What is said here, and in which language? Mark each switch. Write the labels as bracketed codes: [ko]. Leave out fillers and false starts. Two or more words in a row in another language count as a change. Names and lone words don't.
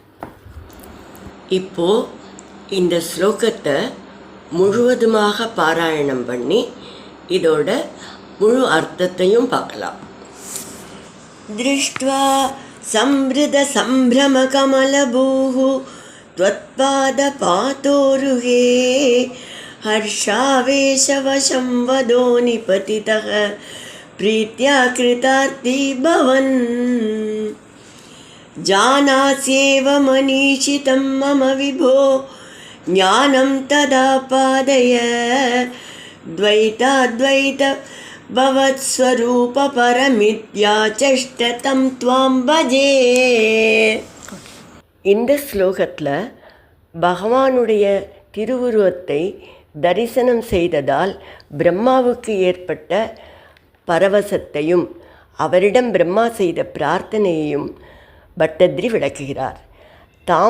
[ta] இப்போ இந்த ஸ்லோகத்தை முழுவதுமாக பாராயணம் பண்ணி இதோட முழு அர்த்தத்தையும் பார்க்கலாம். [sa] दृष्ट्वा सम्भृत सम्भ्रम कमलभूः त्वत्पाद पातोरुहे हर्षावेशवशं वदो निपतितः प्रीत्या कृतार्थी भवन् जानास्येव मनीषितं मम विभो ज्ञानं तदा पादय द्वैताद्वैत भवत्स्वरूप परमित्याचष्टतं त्वां भजे. [ta] இந்த ஸ்லோகத்தில் பகவானுடைய திருவுருவத்தை தரிசனம் செய்ததால் பிரம்மாவுக்கு ஏற்பட்ட பரவசத்தையும் அவரிடம் பிரம்மா செய்த பிரார்த்தனையையும் பட்டத்ரி விளக்குகிறார்.